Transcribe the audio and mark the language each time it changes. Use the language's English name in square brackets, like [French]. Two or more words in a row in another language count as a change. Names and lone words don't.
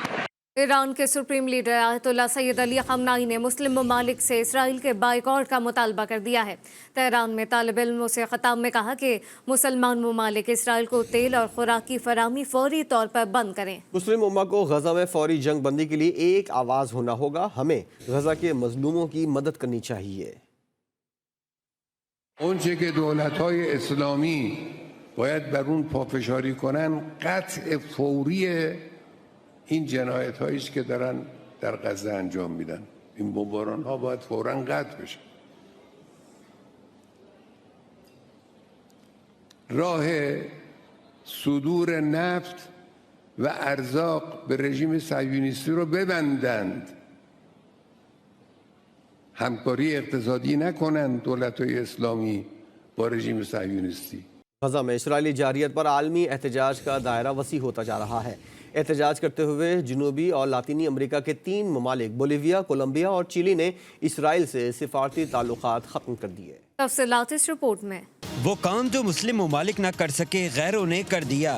[Urdu] ایران کے سپریم لیڈر آیت اللہ سید علی خامنہئی نے مسلم ممالک سے اسرائیل کے بائیکاٹ کا مطالبہ کر دیا ہے۔ تہران میں طالب علموں سے خطاب میں کہا کہ مسلمان ممالک اسرائیل کو تیل اور خوراک کی فراہمی فوری طور پر بند کریں۔ مسلم امہ کو غزہ میں فوری جنگ بندی کے لیے ایک آواز ہونا ہوگا۔ ہمیں غزہ کے مظلوموں کی مدد کرنی چاہیے۔ [Persian] اونچه که دولت‌های اسلامی باید بر اون پافشاری کنن قطع فوری این جنایت هایی است که دارن در غزه انجام میدن. این بمباران ها باید فوراً قطع بشه. راه صدور نفت و ارزاق به رژیم صهیونیستی رو ببندند، همکاری اقتصادی نکنند دولت‌های اسلامی با رژیم صهیونیستی. [Urdu] غزہ میں اسرائیلی جارحیت پر عالمی احتجاج کا دائرہ وسیع ہوتا جا رہا ہے۔ احتجاج کرتے ہوئے جنوبی اور لاطینی امریکہ کے 3 ممالک بولیویا، کولمبیا اور چیلی نے اسرائیل سے سفارتی تعلقات ختم کر دیے۔ تفصیلات اس رپورٹ میں۔ وہ کام جو مسلم ممالک نہ کر سکے غیروں نے کر دیا۔